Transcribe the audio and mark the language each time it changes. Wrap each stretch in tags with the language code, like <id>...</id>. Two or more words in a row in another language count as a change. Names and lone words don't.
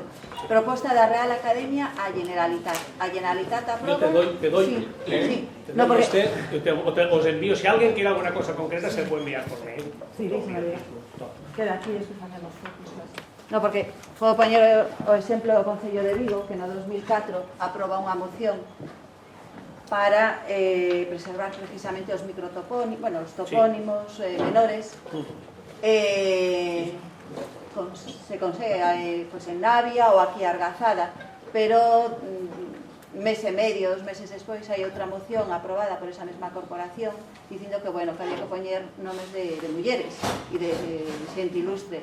<gl>Proposta da Real Academia a Generalitat. A Generalitat aproba...</gl> <es>Yo te doy. Sí, sí. No, porque os envío, si alguien quiere alguna cosa concreta, se puede enviar por mail. Sí, dígame.</es> <gl>Queda aquí, despois facemos fotos. No, porque vou poñer o exemplo do Concello de Vigo, que no 2004 aproba unha moción para preservar precisamente os microtopónimos, bueno, os topónimos menores. Se consegue pues en Navia ou aquí Argazada, pero mes e medio, 2 meses despois hai outra moción aprobada por esa mesma corporación dicindo que, bueno, que había que poñer nomes de mulleres e de xente ilustre.</gl>